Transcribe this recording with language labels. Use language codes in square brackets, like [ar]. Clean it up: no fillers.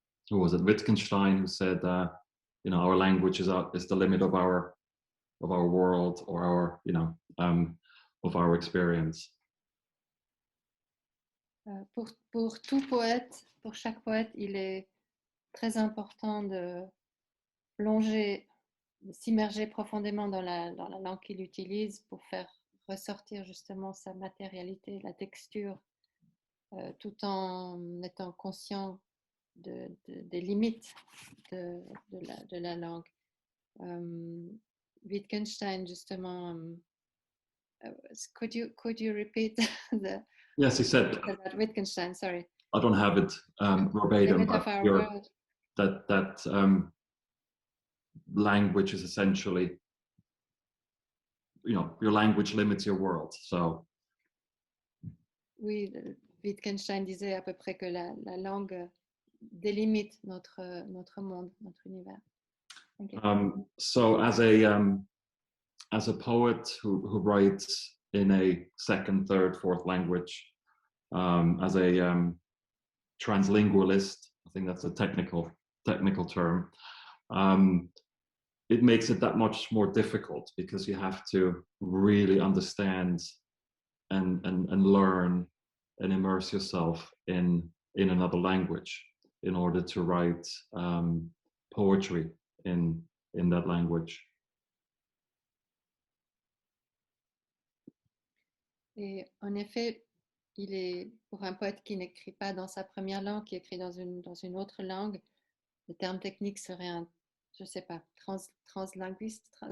[en] Who was it? Wittgenstein, who said, our language is the limit of our world, or our, of our experience. [fr] Pour tout poète, pour chaque poète, il est très important de plonger, de s'immerger profondément dans la langue qu'il utilise pour faire ressortir justement sa matérialité, la texture, tout en étant conscient des limites de la langue. [en] Wittgenstein, [fr] justement, [en] could you repeat the... Yes, he said... About Wittgenstein, sorry. I don't have it verbatim, but that language is essentially, your language limits your world. So. [fr] Oui, Wittgenstein disait à peu près que la langue délimite notre monde, notre univers. [en] So as a poet who writes in a second, third, fourth language, as a translingualist, I think that's a technical term, it makes it that much more difficult, because you have to really understand and learn and immerse yourself in another language in order to write poetry in that language. [fr] Et en effet, il est, pour un poète qui n'écrit pas dans sa première langue, qui écrit dans une autre langue, le terme technique serait un, je sais pas, translinguiste.